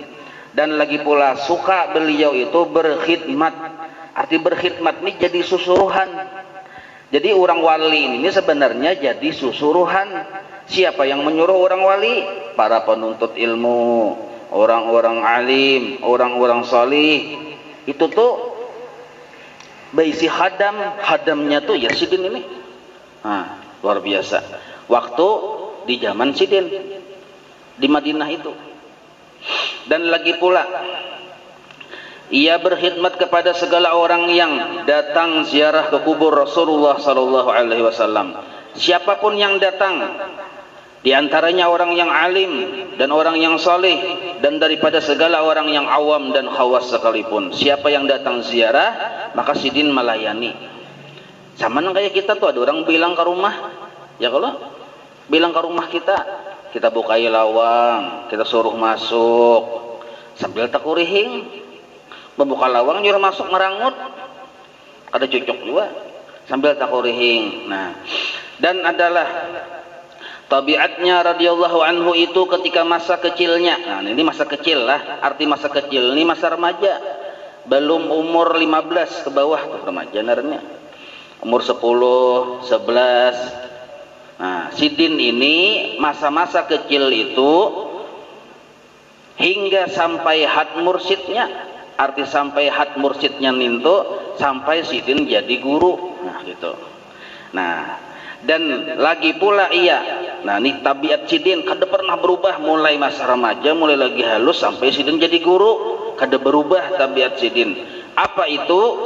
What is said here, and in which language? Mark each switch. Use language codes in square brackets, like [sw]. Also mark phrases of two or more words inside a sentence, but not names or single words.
[id] Dan lagi pula suka beliau itu berkhidmat. Arti berkhidmat ini jadi susuruhan. Jadi orang wali ini sebenarnya jadi susuruhan. Siapa yang menyuruh orang wali? Para penuntut ilmu, orang-orang alim, orang-orang salih. [bjn] Itu tuh baisi hadamnya tuh ya sidin ini. Nah, luar biasa. Waktu di zaman sidin di Madinah itu. [id] Dan lagi pula ia berkhidmat kepada segala orang yang datang ziarah ke kubur Rasulullah [ar] صلى الله عليه وسلم. [id] Siapapun yang datang, di antaranya orang yang alim dan orang yang saleh, dan daripada segala orang yang awam dan khawas sekalipun. [bjn] Siapa yang datang ziarah, maka sidin melayani. Sama kayak kita tuh, ada orang bilang ke rumah, ya kalau bilang ke rumah kita bukai lawang, kita suruh masuk sambil takurihing. Membuka lawang nyuruh masuk merangut, ada cocok juga sambil takurihing. Nah, [id] dan adalah tabiatnya [ar] رضي الله عنه [id] itu ketika masa kecilnya. [bjn] Nah, ini masa kecil lah, arti masa kecil ini masa remaja, belum umur 15 ke bawah tuh remaja narnya, umur 10, 11. Nah, sidin ini masa-masa kecil itu hingga sampai had mursyidnya. Arti sampai had mursyidnya nintu, sampai sidin jadi guru. Nah gitu. Nah, dan lagi pula ia, nah ini tabiat sidin kada pernah berubah mulai masa remaja, mulai lagi halus sampai sidin jadi guru, kada berubah tabiat sidin. Apa itu?